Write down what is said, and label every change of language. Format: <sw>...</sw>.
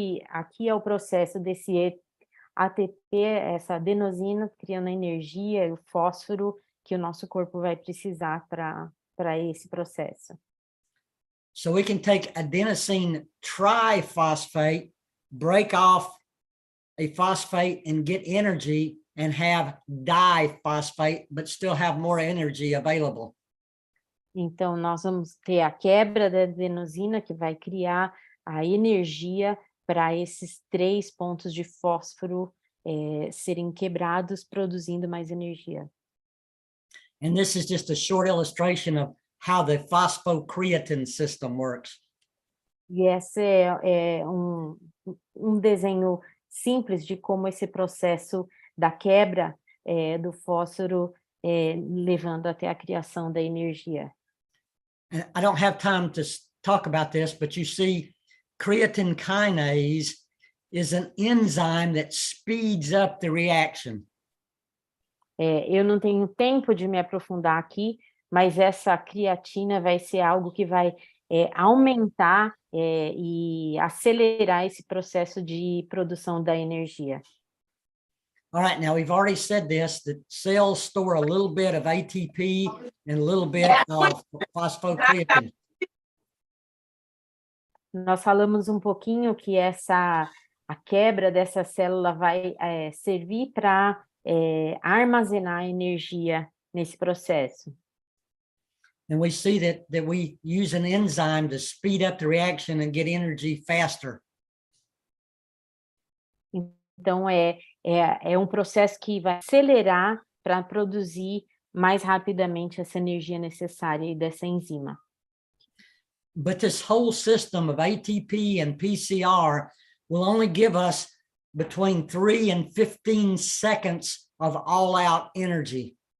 <pt>Aqui é o processo desse ATP, essa adenosina, criando a energia e o fósforo que o nosso corpo vai precisar para esse processo.</pt> <en>So we can take adenosine triphosphate, break off a phosphate and get energy, and have diphosphate, but still have more energy available.</en> <pt>Então, nós vamos ter a quebra da adenosina, que vai criar a energia para esses 3 pontos de fósforo serem quebrados, produzindo mais energia.</pt> <en>And this is just a short illustration of how the phosphocreatine system works.</en> <pt>E esse é um desenho simples de como esse processo da quebra do fósforo levando até a criação da energia.</pt> <en>And I don't have time to talk about this, but you see creatine kinase is an enzyme that speeds up the reaction.</en> <pt>Eu não tenho tempo de me aprofundar aqui, mas essa creatina vai ser algo que vai aumentar e acelerar esse processo de produção da energia.</pt> <en>All right, now we've already said this, that cells store a little bit of ATP and a little bit of phosphocreatine.</en> <pt>Nós falamos um pouquinho que a quebra dessa célula vai servir para armazenar energia nesse processo.</pt> <en>And we see that we use an enzyme to speed up the reaction and get energy faster.</en> <pt>Então, é um processo que vai acelerar para produzir mais rapidamente essa energia necessária dessa enzima.</pt> <en>But this whole system of ATP and PCR will only give us between 3 and 15 seconds of all-out energy.</en>